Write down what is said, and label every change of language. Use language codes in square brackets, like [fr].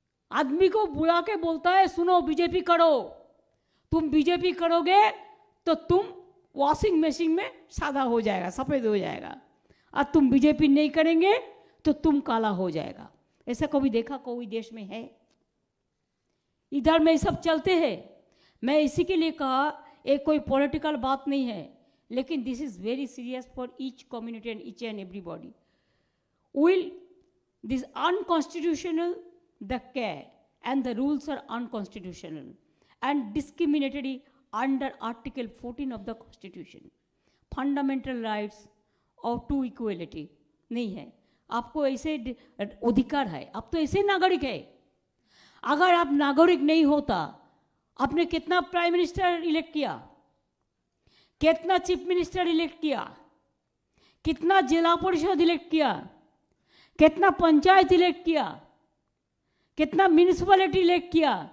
[hi] आदमी को बुला के बोलता है सुनो बीजेपी करो, तुम बीजेपी करोगे तो तुम वॉशिंग मशीन में सादा हो जाएगा, सफेद हो जाएगा, और तुम बीजेपी नहीं करेंगे तो तुम काला हो जाएगा। ऐसा कभी देखा कोई देश में है? इधर में सब चलते हैं। मैं इसी के लिए कहा एक कोई पॉलिटिकल बात नहीं है, लेकिन [en] This is very serious for each community and each and everybody. Will this unconstitutional the care and the rules are unconstitutional and discriminatory under Article 14 of the Constitution. Fundamental rights of to equality [hi] नहीं है। आपको ऐसे अधिकार है, आप तो ऐसे नागरिक है। अगर आप नागरिक नहीं होता, आपने कितना प्राइम मिनिस्टर इलेक्ट किया, कितना चीफ मिनिस्टर इलेक्ट किया, कितना जिला परिषद इलेक्ट किया, कितना पंचायत इलेक्ट किया, कितना म्यूनिसिपैलिटी इलेक्ट किया?